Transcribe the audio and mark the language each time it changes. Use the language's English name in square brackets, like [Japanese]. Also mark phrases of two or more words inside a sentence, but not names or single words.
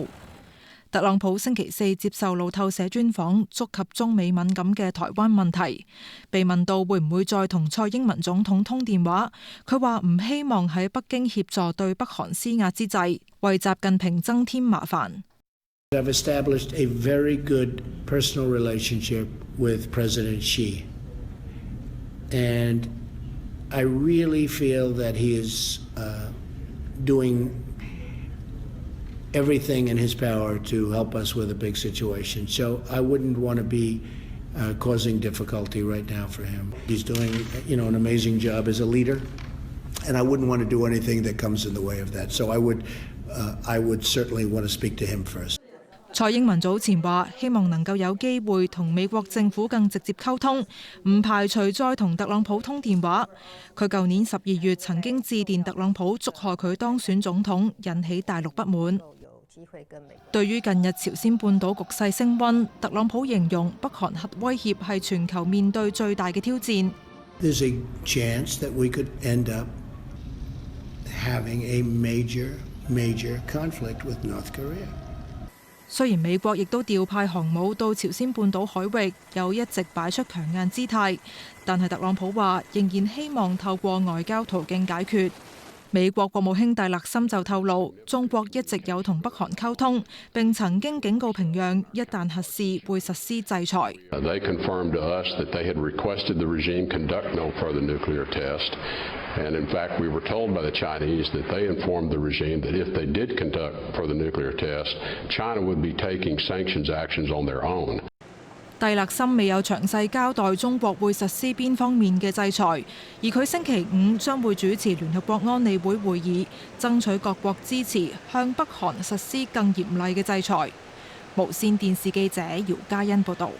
[Cantonese] 特朗普星期四接受路透社專訪，觸及中美敏感嘅台灣問題。被問到會唔會再同蔡英文總統通電話，佢話唔希望喺北京協助對北韓施壓之際，為習近平增添麻煩。 [English] I've established a very good personal relationship with President Xi, and I really feel that he is doing everything in his power to help us with a big situation. So I wouldn't want to be causing difficulty right now for him. He's doing, an amazing job as a leader, and I wouldn't want to do anything that comes in the way of that. So I would certainly want to speak to him first. [Cantonese] 蔡英文早前話希望能夠有機會同美國政府更直接溝通，唔排除再同特朗普通電話。佢舊年12月曾經致電特朗普，祝賀佢當選總統，引起大陸不滿。對於近日朝鮮半島局勢升溫，特朗普形容北韓核威脅係全球面對最大嘅挑戰。 [English] There's a chance that we could end up having a major conflict with North Korea. [Cantonese] 雖然美國亦都調派航母到朝鮮半島海域，又一直擺出強硬姿態，但係特朗普話仍然希望透過外交途徑解決。美國國務卿蒂勒森就透露，中國一直有同北韓溝通，並曾經警告平壤，一旦核試會實施制裁。 [English] They confirmed to us that they had requested the regime conduct no further nuclear test, and in fact we were told by the Chinese that they informed the regime that if they did conduct further nuclear test, China would be taking sanctions actions on their own. [Cantonese] 蒂勒森未有詳細交代中國會實施邊方面嘅制裁，而佢星期5將會主持聯合國安理會會議，爭取各國支持向北韓實施更嚴厲嘅制裁。無線電視記者姚嘉欣報導。